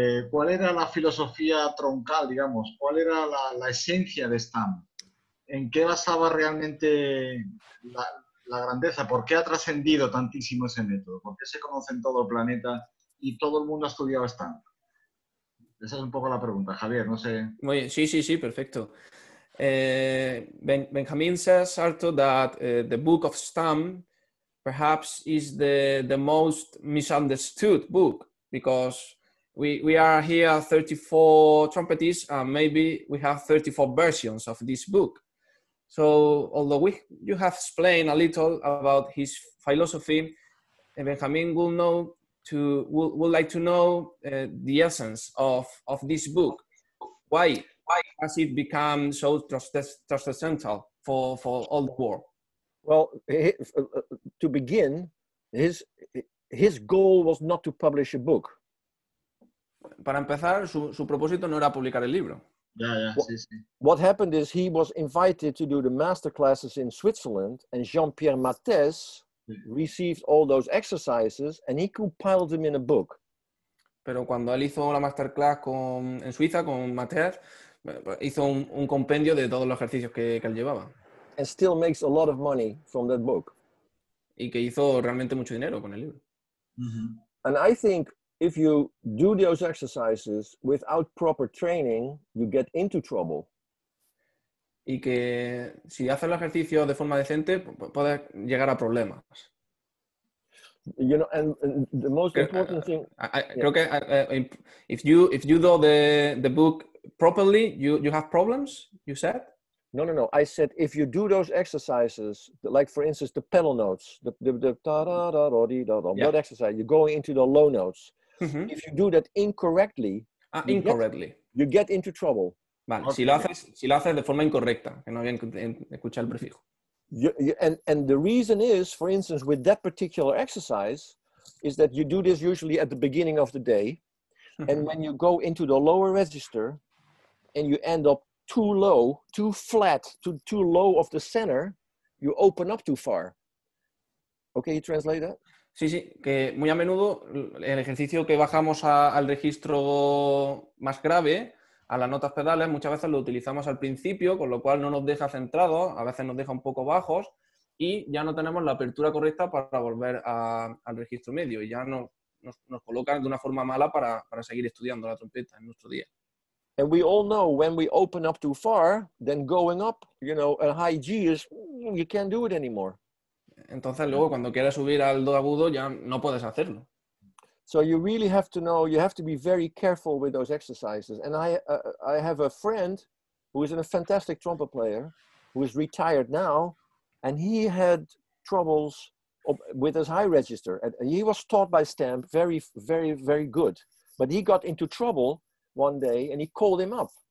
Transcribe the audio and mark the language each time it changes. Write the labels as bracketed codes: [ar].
[es] ¿Cuál era la filosofía troncal, digamos? ¿Cuál era la esencia de Stamp? ¿En qué basaba realmente la grandeza? ¿Por qué ha trascendido tantísimo ese método? ¿Por qué se conoce en todo el planeta y todo el mundo ha estudiado Stamp? Esa es un poco la pregunta, Javier, no sé. Muy bien. Sí, perfecto. [en] Benjamin says, Arto, that the book of Stamp perhaps is the most misunderstood book because we are here 34 trumpetists and maybe we have 34 versions of this book. So although you have explained a little about his philosophy, Benjamin would like to know the essence of this book. Why has it become so transcendental for all the world? Well, to begin, his goal was not to publish a book. [es] Para empezar, su propósito no era publicar el libro. Sí. [en] What happened is he was invited to do the master classes in Switzerland, and Jean-Pierre Mathès received all those exercises, and he compiled them in a book. [es] Pero cuando él hizo la masterclass en Suiza con Mathès, hizo un compendio de todos los ejercicios que él llevaba. [en] And still makes a lot of money from that book. [es] Y que hizo realmente mucho dinero con el libro. [en] And I think if you do those exercises without proper training, you get into trouble. [es] Y que si haces los ejercicios de forma decente, puedes llegar a problemas. [en] You know, and the most important thing. [es] Creo que [en] if you do the book properly, you have problems, you said? No. I said if you do those exercises, like for instance the pedal notes, the da da da da dee da da, that exercise, you're going into the low notes. Mm-hmm. If you do that incorrectly, you get into trouble. [es] Vale, okay. si lo haces de forma incorrecta, que no había escuchado el prefijo. [en] And the reason is, for instance, with that particular exercise, is that you do this usually at the beginning of the day, and when you go into the lower register, and you end up too low, too flat, too low of the center, you open up too far. Okay, you translate that? [es] Sí, que muy a menudo el ejercicio que bajamos al registro más grave, a las notas pedales, muchas veces lo utilizamos al principio, con lo cual no nos deja centrados, a veces nos deja un poco bajos y ya no tenemos la apertura correcta para volver al registro medio y ya nos colocan de una forma mala para seguir estudiando la trompeta en nuestro día. [en] And we all know when we open up too far, then going up, you know, a high G is, you can't do it anymore. Entonces luego cuando quieres subir al do agudo ya no puedes hacerlo. So you really have to know, you have to be very careful with those exercises. And I have a friend who is a fantastic trumpet player, who is retired now, and he had troubles with his high register. And he was taught by Stamp very, very, very good. But he got into trouble one day and he called him up.